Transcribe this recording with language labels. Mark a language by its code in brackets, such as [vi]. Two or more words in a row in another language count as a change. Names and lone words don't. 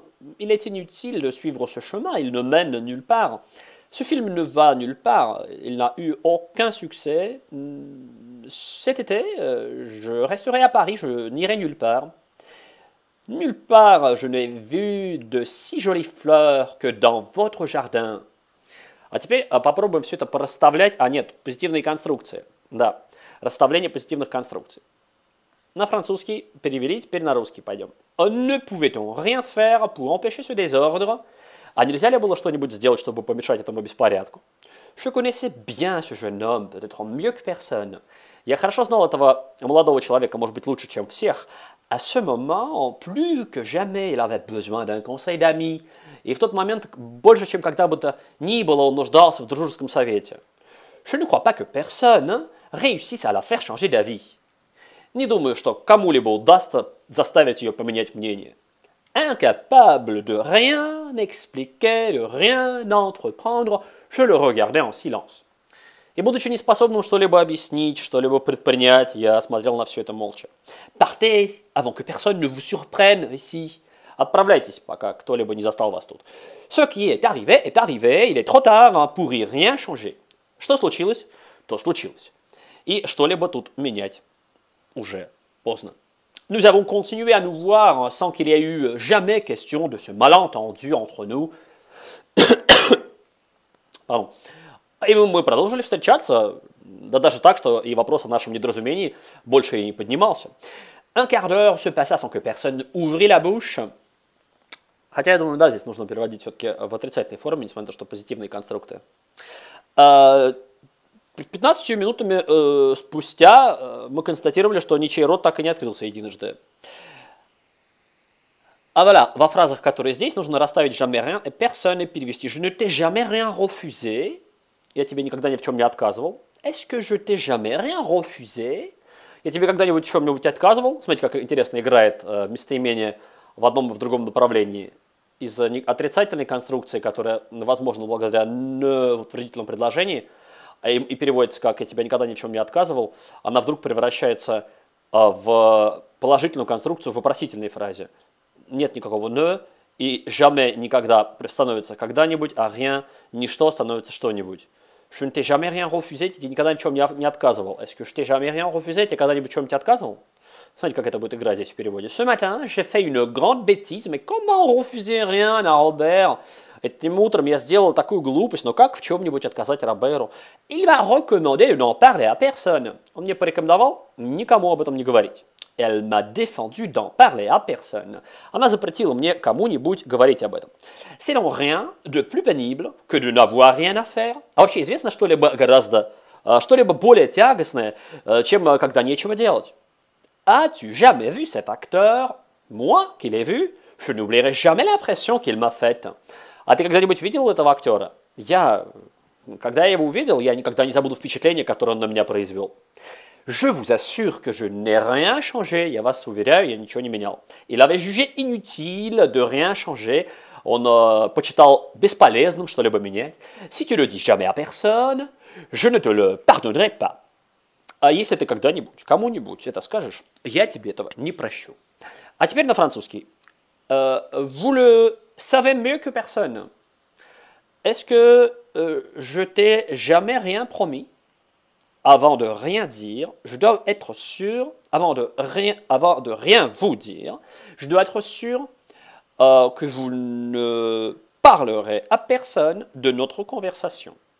[fr] Il est inutile de suivre ce chemin, il ne mène nulle part. Ce film ne va nulle part, il n'a eu aucun succès. Cet été, je resterai à Paris, je n'irai nulle part. Nulle part je n'ai vu de si jolies fleurs que dans votre jardin. [ru] А теперь попробуем все это порасставлять. Нет, позитивные конструкции. Да, расставление позитивных конструкций. На французский перевели, теперь на русский пойдем. [fr] Ne pouvait-on rien faire pour empêcher ce désordre? [ru] А нельзя ли было что-нибудь сделать, чтобы помешать этому беспорядку? [fr] Je connaissais bien ce jeune homme, peut-être mieux que personne. [ru] Я хорошо знал этого молодого человека, может быть, лучше, чем всех. [fr] À ce moment, plus que jamais, il avait besoin d'un conseil d'amis. [ru] И в тот момент, больше, чем когда бы то ни было, он нуждался в дружеском совете. [fr] Je ne crois pas que personne réussisse à la faire changer d'avis. [ru] Не думаю, что кому-либо удастся заставить ее поменять мнение. [fr] Incapable de rien expliquer, de rien entreprendre, je le regardais en silence. [ru] И будучи неспособным что-либо объяснить, что-либо предпринять, я смотрел на все это молча. [fr] Partez, avant que personne ne vous surprenne ici. [ru] Отправляйтесь, пока кто-либо не застал вас тут. [fr] Ce qui est arrivé, il est trop tard pour y rien changer. [ru] Что случилось, то случилось. И что-либо тут менять уже поздно. [fr] Nous avons continué à nous voir sans qu'il y ait eu jamais question de ce malentendu entre nous. Pardon. [ru] И мы продолжили встречаться, да даже так, что и вопрос о нашем недоразумении больше и не поднимался. [fr] Un quart d'heure se passa sans que personne ouvrit la bouche. [ru] Хотя, я думаю, да, здесь нужно переводить все-таки в отрицательной форме, несмотря на то, что позитивные конструкты. 15 минутами спустя мы констатировали, что ничей рот так и не открылся единожды. А voilà, во фразах, которые здесь, нужно расставить [fr] jamais rien et personne et [ru] перевести. [fr] Je ne t'ai jamais rien refusé. [ru] Я тебе никогда ни в чем не отказывал. [fr] Est-ce que je t'ai jamais rien refusé? [ru] Я тебе когда-нибудь в чем-нибудь отказывал? Смотрите, как интересно играет местоимение в одном и в другом направлении. Из отрицательной конструкции, которая возможна благодаря «не» в утвердительном предложении, и переводится как «я тебя никогда ни в чем не отказывал», она вдруг превращается в положительную конструкцию в вопросительной фразе. Нет никакого «не», и «jamais» никогда становится «когда-нибудь», а «rien» ничто становится «что-нибудь». [fr] Je ne t'ai jamais rien refusé, [ru] тебе никогда ни в чем не отказывал. [fr] Est-ce que je t'ai jamais rien refusé, [ru] тебе когда-нибудь в чем-нибудь отказывал? Смотрите, как это будет играть здесь в переводе. [fr] Ce matin, j'ai fait une grande bêtise, mais comment refuser rien à Robert? [ru] Этим утром я сделал такую глупость, но как в чем-нибудь отказать Роберу? [fr] Il m'a recommandé de n'en parler à personne. [ru] Он мне порекомендовал никому об этом не говорить. [fr] Elle m'a défendu d'en parler à personne. [ru] Она запретила мне кому-нибудь говорить об этом. [fr] C'est donc rien de plus pénible que de n'avoir rien à faire. [ru] А вообще известно что-либо более тягостное, чем когда нечего делать. [fr] As-tu jamais vu cet acteur? Moi, qui l'ai vu, je n'oublierai jamais l'impression qu'il m'a faite. [ru] А ты когда-нибудь видел этого актера? Когда я его увидел, я никогда не забуду впечатление, которое он на меня произвел. [fr] Je vous assure que je n'ai rien changé. [ru] Я вас уверяю, я ничего не менял. [fr] Il avait jugé inutile de rien changer. [ru] Он почитал бесполезным что-либо менять. [fr] Si tu le dis jamais à personne, je ne te le pardonnerai pas. [ru] А если ты когда-нибудь, кому-нибудь это скажешь, я тебе этого не прощу. А теперь на французский. [fr] Vous le savez mieux que personne. Est-ce que je t'ai jamais rien promis? avant de rien dire, je dois être sûr, avant de rien vous dire, je dois être sûr que vous ne parlerez à personne de notre conversation.